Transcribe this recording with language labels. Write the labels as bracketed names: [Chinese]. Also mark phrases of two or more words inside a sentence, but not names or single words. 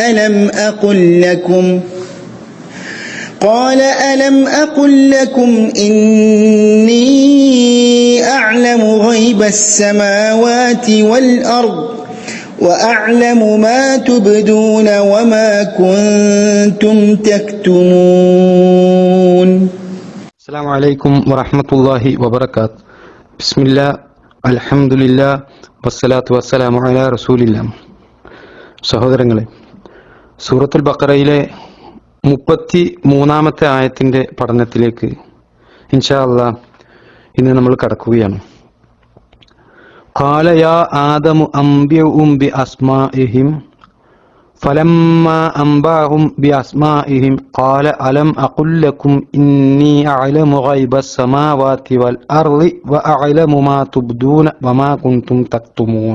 [Arabic] ألم أقل لكم إني أعلم غيب السماوات والأرض وأعلم ما تبدون وما كنتم تكتمون. السلام عليكم ورحمة الله وبركاته. بسم الله الحمد لله والصلاة والسلام على رسول الله. [Malayalam] സഹോദരങ്ങളെ, സൂറത്തുൽ ബഖറയിലെ 33-ാമത്തെ ആയത്തിന്റെ പഠനത്തിലേക്ക് [Arabic] إن شاء الله [Malayalam] ഇന്ന് നമ്മൾ കടക്കുകയാണ്. [Arabic] قال يا آدم أنبئهم بأسمائهم فلما أنبأهم بأسمائهم قال ألم أقل لكم إني أعلم غيب السماوات والأرض وأعلم ما تبدون وما كنتم تكتمون.